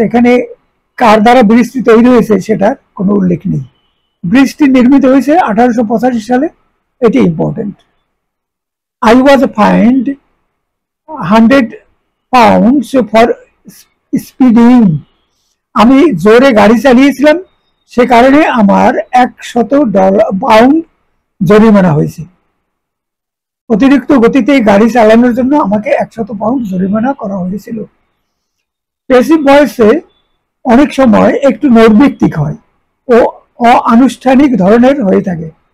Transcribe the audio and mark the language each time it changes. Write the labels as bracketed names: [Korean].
[Bangla] এখানে কার দ্বারা ব্রিজটি তৈরি হয়েছে সেটার কোনো উল্লেখ নেই। ব্রিজটি নির্মিত হয়েছে 1885 সালে, এটি important. [English] I was fined 100 pounds for speeding. [Bangla] আমি জোরে গাড়ি চালিয়েছিলাম, সে কারণে আমার 100 পাউন্ড জরিমানা হয়েছে। অতিরিক্ত গতিতে গাড়ি চালানোর জন্য আমাকে 100 পাউন্ড জরিমানা করা হয়েছিল। প্যাসিভ ভয়েসে অনেক সময় একটু নৈর্ব্যক্তিক হয় ও অনানুষ্ঠানিক ধরনের হয়ে থাকে।